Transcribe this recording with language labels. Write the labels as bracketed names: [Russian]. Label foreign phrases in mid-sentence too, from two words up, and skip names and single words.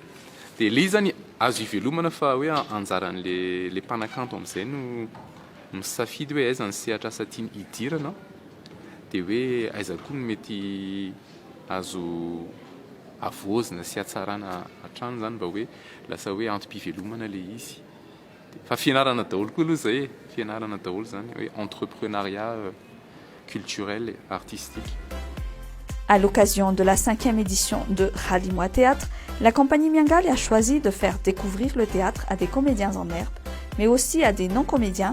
[Malagasy] Dia le zany azo ivelomana fa hoe anjaran'le mpanakanto amin'izay no misafidy hoe aiza ny sehatra asa tiany hidirana, dia hoe aiza koa no mety azo avoazina sy hatsarana hatrany zany mba hoe lasa hoe antom-pivelomana le izy. Fa fianarana daholo koa aloha zay, fianarana daholo zany hoe [French] entrepreneuriat culturel et artistique. À l'occasion de la 5e édition de Rallye-moi Théâtre, la compagnie Miangal a choisi de faire découvrir le théâtre à des comédiens en herbe, mais aussi à des non-comédiens.